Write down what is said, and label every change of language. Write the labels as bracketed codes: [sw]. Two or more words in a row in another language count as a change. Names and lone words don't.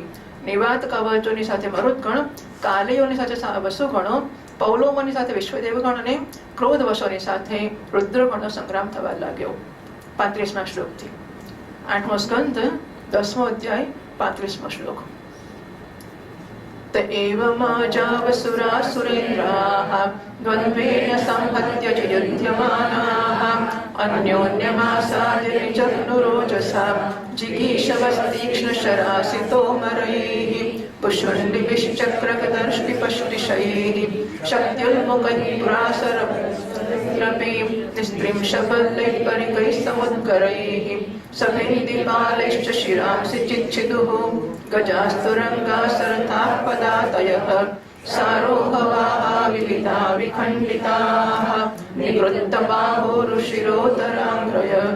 [gu] નિવાત કવચોની સાથે મરુદગણ, કાલયોની સાથે વસુગણો, પૌલોમોની સાથે વિશ્વદેવગણ અને ક્રોધ વશોની સાથે રુદ્રગણનો સંગ્રામ થવા લાગ્યો. 35મા શ્લોકથી 8મો સ્કંદ 10મો અધ્યાય 35મો શ્લોક. [sa] त एवमाजावसुरासुरेन्द्राः द्वन्द्वेन संहत्य च युध्यमानाः अन्योन्यमासाद्य विजग्नुरोजसा जिगीषवस्तीक्ष्णशरासितोमरैः पुष्पण्डिभिश्चक्रगदर्ष्टिपष्टिशैः शक्त्युन्मुखैः पुरासरपि निस्त्रिंशबल्लैः परिकैः समुद्गरैः सभिन्दिपालैश्च शिरांसि चिच्छिदुः गजास्तुरङ्गासरथाः पदातयः सारोहवाहा विविधा विखण्डिताः निवृत्तबाहोरुशिरोदराङ्ग्रय